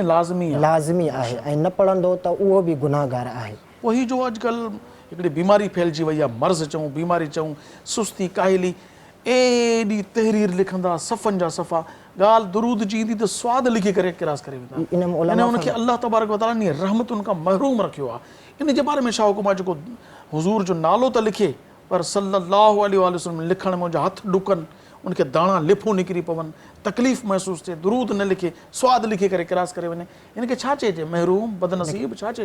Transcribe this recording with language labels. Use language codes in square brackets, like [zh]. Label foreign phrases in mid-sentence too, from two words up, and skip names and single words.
[sd] लाज़मी आहे ऐं न पढ़ंदो त उहो बि गुनाहगार आहे। वही जो अॼुकल्ह हिकिड़ी बीमारी फैलिजी वई आहे, मर्ज़ चऊं, बीमारी चऊं, सुस्ती, काहिली, एॾी तहरीर लिखंदा, सफ़नि जा सफ़ा, ॻाल्हि दुरूद जी ईंदी त सवादु लिखी करे किरास करे वेंदा। उनखे अल्लाह [ar] تبارك و تعالى [sd] ने रहमतुनि खां महरूम रखियो आहे। इन जे बारे में छा हुकुम आहे? जेको हुज़ूर जो नालो त लिखे, पर [ar] صلى الله عليه وسلم [sd] लिखण में मुंहिंजा हथ डुकनि, उनखे दाणा लिफूं निकिरी पवनि, तकलीफ़ महसूसु थिए, दुरूद न लिखे, सवादु लिखी करे किरास करे वञे, इनखे छा चइजे? महरूम, बदनसीब, छा चइजे?